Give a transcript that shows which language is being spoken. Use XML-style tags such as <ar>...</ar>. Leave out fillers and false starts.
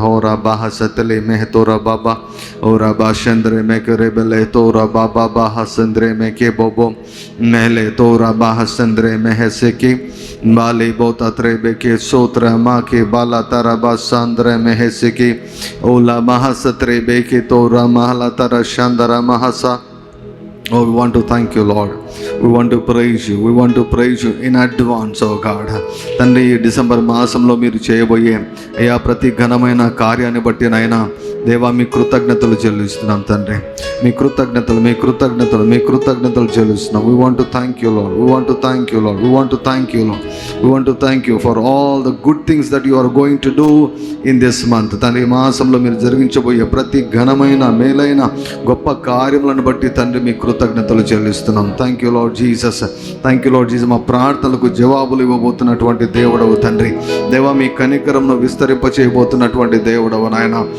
<en>హోరా బాహ సతలే మెహ తోరా బాబా ఓరా బాషంద్రే మేకే రేబెలే తోరా బాబా బాహ సంద్రే మేకే బోబో మెహలే తోరా బాహ సంద్రే మెహసెకి బాలి బోతత్రే బేకే సోత్ర మాకే బాలా తరా బాసాంద్రే మెహసెకి ఓలా మహసత్రే బేకే తోరా మహలా తరా శాందరా మహసా. Oh, we want to thank you, Lord. We want to praise you. We want to praise you in advance, oh God.</en> <te>తండ్రి, December మాసంలో మీరు చేయబోయే అయ్యా ప్రతి ఘనమైన కార్యాన్ని బట్టి నాయనా దేవా మీ కృతజ్ఞతలు చెల్లిస్తున్నాం తండ్రి. మీ కృతజ్ఞతలు, మీ కృతజ్ఞతలు, మీ కృతజ్ఞతలు చెల్లిస్తున్నాం.</te> <en>We want to thank you, Lord. We want to thank you, Lord. We want to thank you, Lord. We want to thank you for all the good things that you are going to do in this month.</en> <te>తండ్రి, మాసంలో మీరు జరిగించబోయే ప్రతి ఘనమైన మేలైన గొప్ప కార్యములను బట్టి తండ్రి మీ కృతజ్ఞతలు చెల్లిస్తున్నాం.</te> <en>Thank you Lord Jesus. Thank you Lord Jesus.</en> <te>మా ప్రార్థనలకు జవాబులు ఇవ్వబోతున్నటువంటి దేవుడవు తండ్రి. దేవా మీ కనికరంను విస్తరింపచేయబోతున్నటువంటి దేవుడవు నాయన.</te>